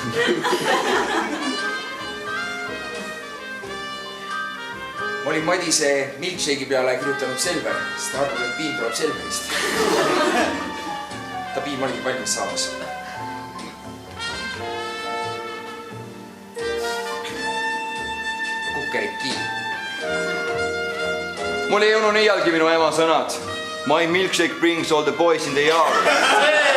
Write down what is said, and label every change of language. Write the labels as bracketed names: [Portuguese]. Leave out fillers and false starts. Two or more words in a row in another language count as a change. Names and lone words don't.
[Estonian] Ma olin Madise milkshake'i peale kirjutanud Selver, sest ta arvab, et piim tuleb Selverist. Ta piim oligi valmis saamas. Kukkeriki. Mul ei jõunud iialgi minu ema sõnad. [English] My milkshake brings all the boys in the yard.